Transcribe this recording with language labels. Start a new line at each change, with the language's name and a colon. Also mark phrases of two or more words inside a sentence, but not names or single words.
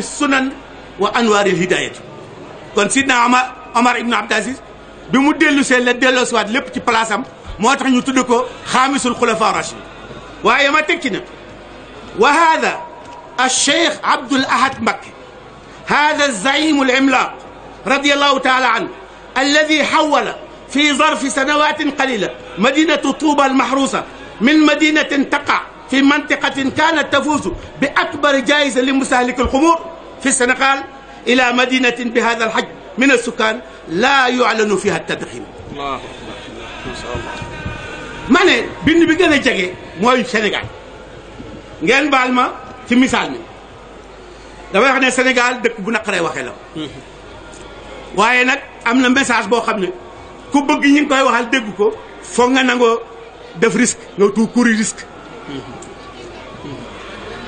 Arabic: سنن وأنوار الهداية
Wolof: kon sidna Omar ibn Abdul Aziz bi mu dellu see la delloo si waat lépp ci place am moo tax ñu tudd ko
Arabic: خامس الخلفاء الراشد
Wolof: waaye ma teg ci ne
Arabic: وهذا الشيخ عبد الأحد مباكي هذا الزعيم العملاق رضي الله تعالى عنه الذي حول في ظرف سنوات قليلة مدينة طوبى المحروسة من مدينة تقع في منطقة كانت تفوز بأكبر جائزة لمستهلك الخمور في السنغال إلى مدينة بهذا الحجم من السكان لا يعلن فيها التدخين. الله ما شاء الله.
Wolof: ma ne bind bi gën a jege mooy Sénégal ngeen baal ma ci misaal mi damay wax ne Sénégal dëkk bu naqaree waxee la waaye nag am na message boo xam ne ku bëgg ñi ngi koy waxal dégg ko foog nga nangoo def risque nga
French: tout court
Wolof: risque